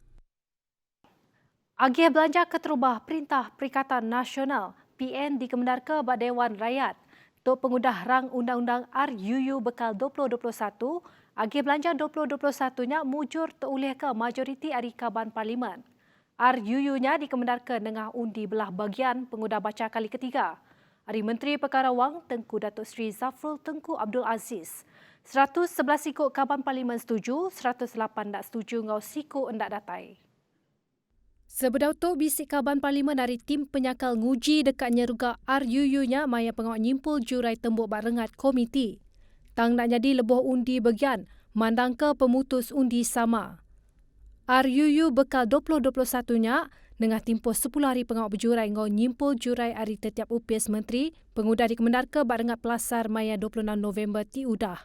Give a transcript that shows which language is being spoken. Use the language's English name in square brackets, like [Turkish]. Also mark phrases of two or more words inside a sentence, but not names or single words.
[Iban] Agih belanja keterubah Perintah Perikatan Nasional PN dikemendar ke bak Dewan Rakyat. Tok pengudah rang Undang-Undang RUU Bekal 2021, agih belanja 2021-nya mujur terulih ke majoriti Ari Kaban Parlimen. RUU-nya dikemendar ke dengan undi belah bagian pengudah baca kali ketiga. Ari Menteri Perkara Wang Tengku Datuk Seri Zafrul Tengku Abdul Aziz. 111 ikut Kaban Parlimen setuju, 108 tak setuju ngau siku endak datai. Sebedau tu bisik Kaban Parlimen dari tim penyakal nguji dekat nyeruga RUU-nya maya pengawal nyimpul jurai tembuk barengat komiti. Tang nak jadi lebuh undi bagian, mandang ke pemutus undi sama. RUU Bekal 2021-nya dengan tempoh 10 hari pengawal berjurai ngau nyimpul jurai hari setiap upis menteri, pengudah dikemendar ke barengat pelasar maya 26 November ti udah.